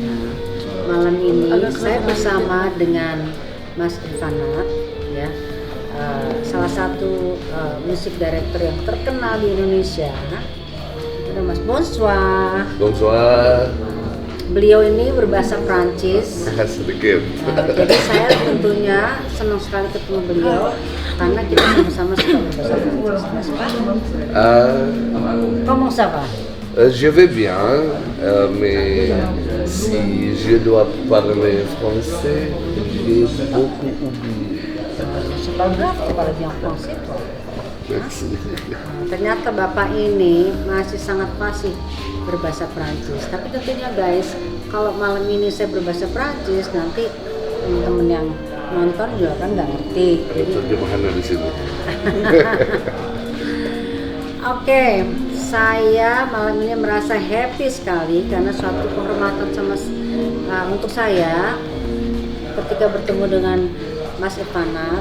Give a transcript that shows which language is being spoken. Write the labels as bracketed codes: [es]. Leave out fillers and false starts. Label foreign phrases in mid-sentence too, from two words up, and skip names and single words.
[id] Malam ini saya bersama dengan Mas Ivanat, ya, salah satu musik director yang terkenal di Indonesia. Itu Mas Bonsoir. Bonsoir. Beliau ini berbahasa Prancis. Sedikit. Jadi saya tentunya senang sekali ketemu beliau karena kita sama-sama suka berbahasa Prancis. [fr] Comment ça va? Je vais bien, mais si je dois parler français, j'ai beaucoup oublié. C'est pas grave, tu parles bien français, toi. Merci. [id] Ternyata Bapak ini masih sangat fasih berbahasa Prancis. Tapi tentunya guys, kalau malam ini saya berbahasa Prancis, nanti teman-teman yang nonton juga kan nggak ngerti. Ada terjemahannya di sini. Oke, saya malam ini merasa happy sekali karena suatu kehormatan untuk saya ketika bertemu dengan Mas Ivanat.